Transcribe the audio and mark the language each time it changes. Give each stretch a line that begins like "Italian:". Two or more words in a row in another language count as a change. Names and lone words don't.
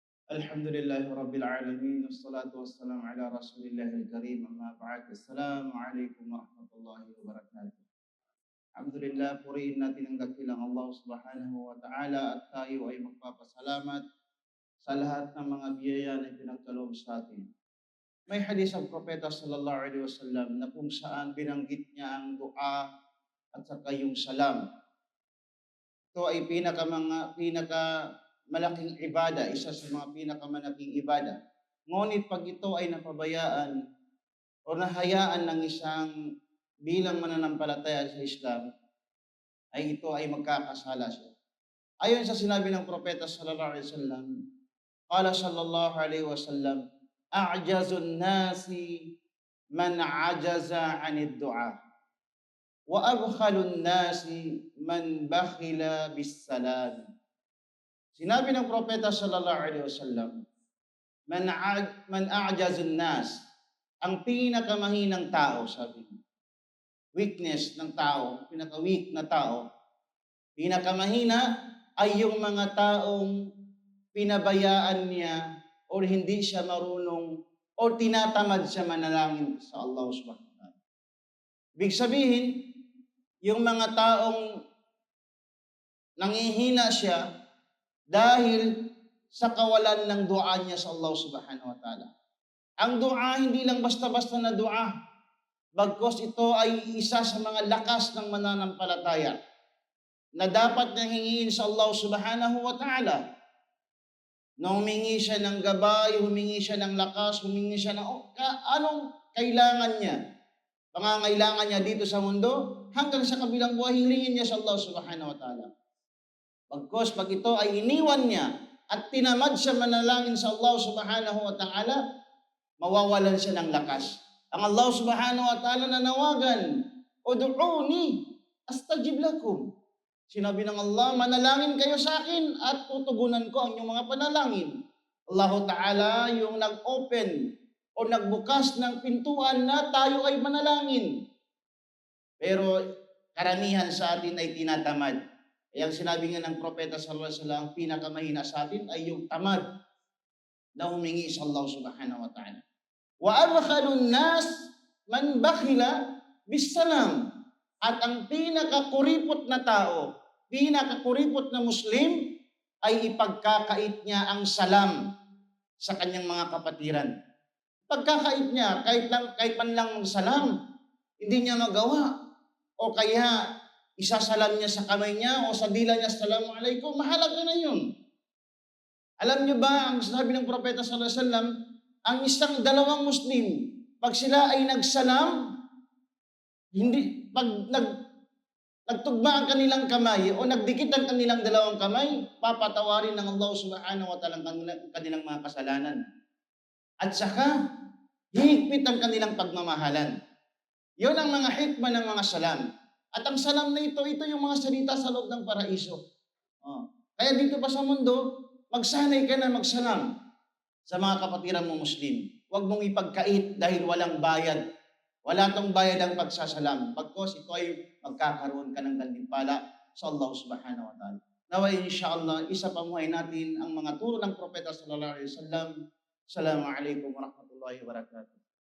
Arabic: الحمد لله رب العالمين والصلاة والسلام على رسول الله الكريم أما بعد. السلام عليكم ورحمة الله وبركاته. Alhamdulillah,
Filipino: purihin natin ang dakilang Allah
Arabic: سبحانه وتعالى
Filipino: at tayo ay magpapasalamat sa lahat ng mga biyaya na pinagkaloob sa atin. May hadis ang Propeta
Arabic: صلى الله عليه وسلم
Filipino: na kung saan binanggit niya ang dua at saka yung salam. Ito ay pinaka malaking ibada, isa sa mga pinakamalaking ibada. Ngunit pag ito ay napabayaan o nahayaan ng isang bilang mananampalataya sa Islam, ay ito ay magkakasala siya. Ayon sa sinabi ng Propeta
Arabic: صلى الله عليه وسلم قال صلى الله عليه وسلم أعجز الناس من عجز عن الدعاء وأبخل الناس من بخل بالسلام.
Filipino: Sinabi ng Propeta
Arabic: صلى الله عليه وسلم من أعجز الناس,
Filipino: ang pinakamahinang tao, sabi niya. Weakness ng tao, pinaka-weak na tao, pinakamahina ay yung mga taong pinabayaan niya o hindi siya marunong o tinatamad siya manalangin sa Allah
Arabic: سبحانه وتعالى.
Filipino: Ibig sabihin, yung mga taong nangihina siya dahil sa kawalan ng dua niya sa Allah
Arabic: سبحانه وتعالى.
Filipino: Ang dua hindi lang basta-basta na dua, bagkus ito ay isa sa mga lakas ng mananampalataya na dapat nang hingin sa Allah
Arabic: سبحانه وتعالى.
Filipino: Na humingi siya ng gabay, humingi siya ng lakas, humingi siya ng anong kailangan niya. Pangangailangan niya dito sa mundo, hanggang sa kabilang buhay, hilingin niya sa Allah
Arabic: سبحانه وتعالى.
Filipino: Pagkos, pag ito ay iniwan niya at tinamad siya manalangin sa Allah
Arabic: سبحانه وتعالى,
Filipino: mawawalan siya ng lakas.
Arabic: Ang Allah سبحانه وتعالى nanawagan, ادعوني أستجب لكم.
Filipino: Sinabi ng Allah, manalangin kayo sa akin at tutugunan ko ang inyong mga panalangin. Allah Ta'ala yung nag-open o nagbukas ng pintuan na tayo ay manalangin. Pero karamihan sa atin ay tinatamad. Kaya ang sinabi nga ng Propeta
Arabic: صلى الله عليه وسلم,
Filipino: ang pinakamahina sa atin ay yung tamad na humingi sa Allah
Arabic: سبحانه وتعالى. وأبخل الناس من بخل بالسلام.
Filipino: At ang pinakakuripot na tao, pinakakuripot na Muslim, ay ipagkakait niya ang salam sa kanyang mga kapatiran. Pagkakait niya, kahit man lang magsalam, hindi niya magawa. O kaya, isasalam niya sa kamay niya o sa dila niya, assalamualaikum, mahalaga na yun. Alam niyo ba, ang sabi ng Propeta
Arabic: صلى الله عليه وسلم,
Filipino: ang isang dalawang Muslim, pag sila ay nagsalam, pag nagtugma ang kanilang kamay o nagdikit ang kanilang dalawang kamay, papatawarin ng Allah
Arabic: سبحانه وتعالى
Filipino: ang kanilang mga kasalanan. At saka, higpit ang kanilang pagmamahalan. Yun ang mga hikmah ng mga salam. At ang salam na ito yung mga salita sa loob ng paraiso. Kaya dito pa sa mundo, magsanay ka na magsalam sa mga kapatiran mo Muslim. Huwag mong ipagkait dahil walang bayad. Wala tong bayad ang pagsasalam. Pagkos ito ay magkakaroon ka ng gantimpala sa Allah
Arabic: سبحانه وتعالى.
Filipino: Naway insyaAllah, isa pamuhay natin ang mga turo ng Propeta
Arabic: صلى الله عليه وسلم. السلام عليكم ورحمة الله وبركاته.